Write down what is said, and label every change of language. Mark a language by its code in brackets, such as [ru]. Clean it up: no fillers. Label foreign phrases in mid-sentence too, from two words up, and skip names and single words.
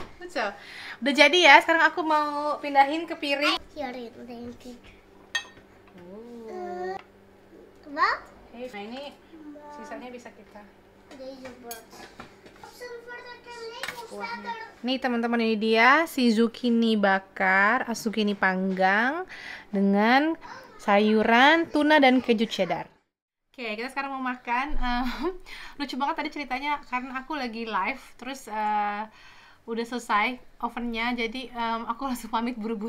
[id] So, udah jadi ya. Sekarang aku mau pindahin ke piring. [nl] Hierin, denk ik. Oh. Wat? [id] Nah ini sisanya bisa kita. [nl] Deze bord. Op zijn voor de Lego staat er. [id] Nih teman-teman, ini dia si zucchini bakar, zucchini panggang dengan sayuran, tuna dan keju cheddar. Oke, kita sekarang mau makan. Lucu banget tadi ceritanya karena aku lagi live, terus udah selesai ovennya, jadi aku langsung pamit buru-buru.